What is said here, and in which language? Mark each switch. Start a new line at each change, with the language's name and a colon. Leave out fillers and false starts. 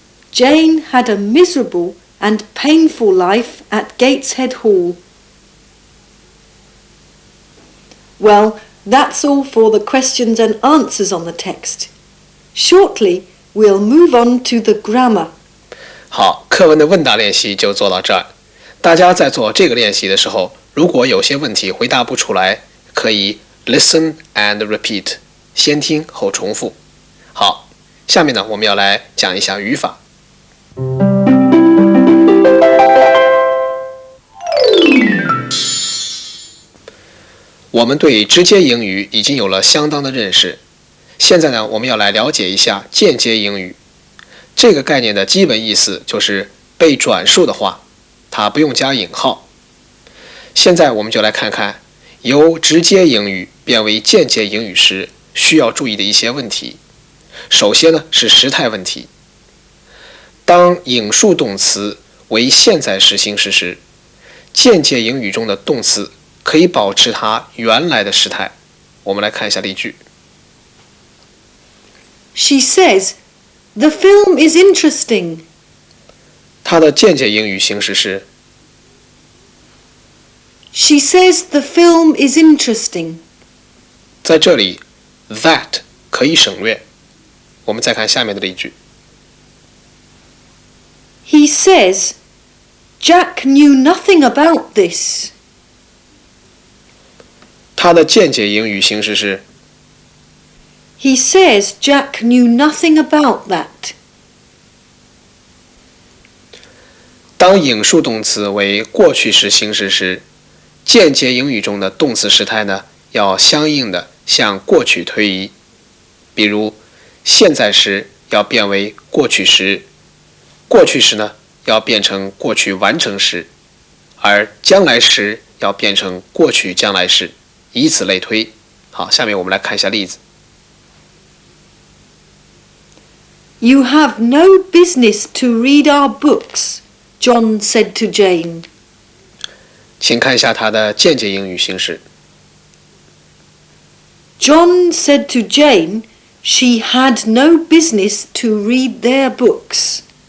English: Jane had a miserable and painful life at Gateshead Hall. Well, that's all for the questions and answers on the text. Shortly, we'll move on to the grammar.
Chinese: 好，课文的问答练习就做到这儿。大家在做这个练习的时候，如果有些问题回答不出来，可以
English: listen and repeat，
Chinese: 先听后重复。好，下面呢，我们要来讲一下语法。我们对直接英语已经有了相当的认识，现在呢，我们要来了解一下间接英语。这个概念的基本意思就是被转述的话，它不用加引号。现在我们就来看看由直接英语变为间接英语时需要注意的一些问题。首先呢是时态问题。当引述动词为现在时形式时，间接英语中的动词可以保持它原来的时态。我们来看一下例句。
English: She says, "The film is interesting."
Chinese: 它的间接英语形式是
English: She says the film is interesting.
Chinese: 在这里 that 可以省略。我们再看下面的例句。
English: He says, "Jack knew nothing about this."
Chinese: 它的间接英语形式是
English: He says Jack knew nothing about that.
Chinese: 当引述动词为过去时形式时，间接英语中的动词时态呢，要相应的向过去推移。比如，现在时要变为过去时，过去时呢要变成过去完成时，而将来时要变成过去将来时，以此类推。好，下面我们来看一下例子。
English: You have no business to read our books, John said to Jane.
Chinese: 请看一下它的间接英语形式。
English: John said to Jane, she had no business to read their books.